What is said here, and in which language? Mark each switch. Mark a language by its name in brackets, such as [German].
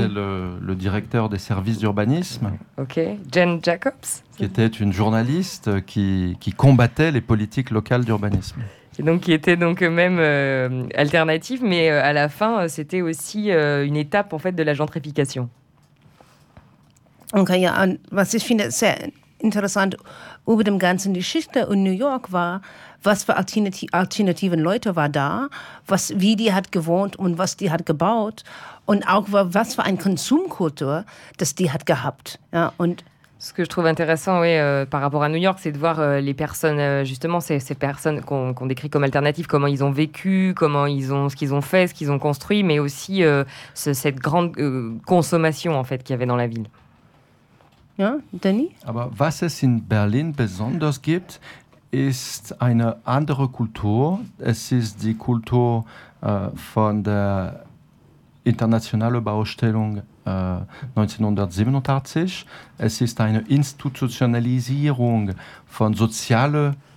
[French] était le directeur des services d'urbanisme. OK. Jane Jacobs. Qui était une journaliste qui combattait les politiques locales d'urbanisme. Et donc, qui était donc même alternative, mais à la fin, c'était aussi une étape, en fait, de la gentrification. [German] Okay, ja, und was ich finde sehr interessant über dem ganzen Geschichte in New York war, was für alternativen Leute war da, wie die hat gewohnt und was die hat gebaut und auch was für eine Konsumkultur, das die hat gehabt, ja, und [French] ce que je trouve intéressant, oui, par rapport à New York, c'est de voir les personnes, justement, ces personnes qu'on décrit comme alternatives, comment ils ont vécu, ce qu'ils ont fait, ce qu'ils ont construit, mais aussi cette grande consommation, en fait, qu'il y avait dans la ville. [German] Ja, Danny? Aber was es in Berlin besonders gibt, ist eine andere Kultur. Es ist die Kultur von der internationalen Baustellung 1987. Es ist eine Institutionalisierung von sozialen